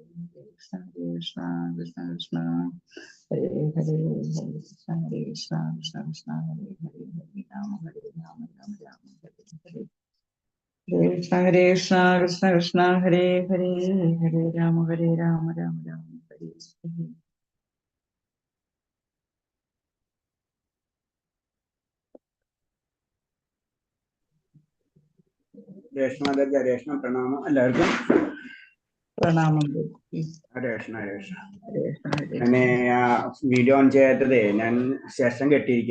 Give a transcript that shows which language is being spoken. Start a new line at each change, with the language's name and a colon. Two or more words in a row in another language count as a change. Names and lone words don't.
Sanskrit: Krishna Krishna Krishna Hare Hare Hare Krishna Krishna Krishna Hare Hare Hare Rama Rama Rama Hare Hare Krishna Krishna Krishna Krishna Hare Hare Hare Rama Rama Rama Hare Hare.
Malayalam: രേഷ്മ പ്രണാമം എല്ലാവർക്കും. പ്രണാമം. രേഷ്മ ഞാന്
English: video on
Malayalam: ചെയ്യാത്തതേ, ഞാൻ സെഷൻ കെട്ടിയിരിക്ക.